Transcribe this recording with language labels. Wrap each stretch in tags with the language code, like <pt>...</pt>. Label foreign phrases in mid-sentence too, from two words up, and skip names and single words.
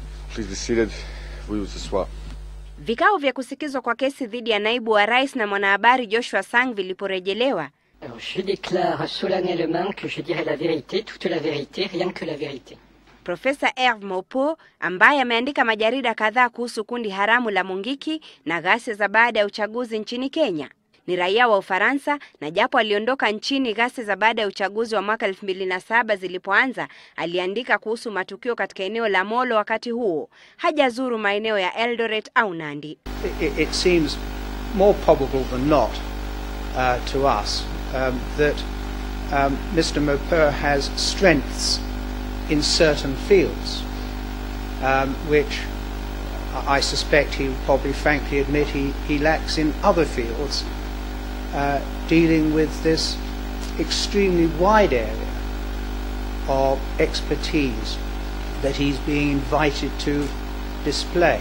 <en>Please be seated. We will swap.</en> <sw>Vikao vya kusikizwa kwa kesi dhidi ya naibu wa rais na mwanahabari Joshua Sang viliporejelewa.</sw> <fr>Je déclare solennellement que je dirai la vérité, toute la vérité, rien que la vérité.</fr> <sw>Profesa Herve Mopo ambaye ameandika majarida kadhaa kuhusu kundi haramu la Mungiki na ghasia za baada ya uchaguzi nchini Kenya. Ni raia wa Ufaransa na japo aliondoka nchini ghasia za baada ya uchaguzi wa mwaka 2007 zilipoanza, aliandika kuhusu matukio katika eneo la Molo wakati huo. Hajazuru maeneo ya Eldoret au Nandi.</sw> <en>It seems more probable than not to us that Mr. Mopo has strengths in certain fields, which I suspect he will probably frankly admit he lacks in other fields, dealing with this extremely wide area of expertise that he's being invited to display.</en>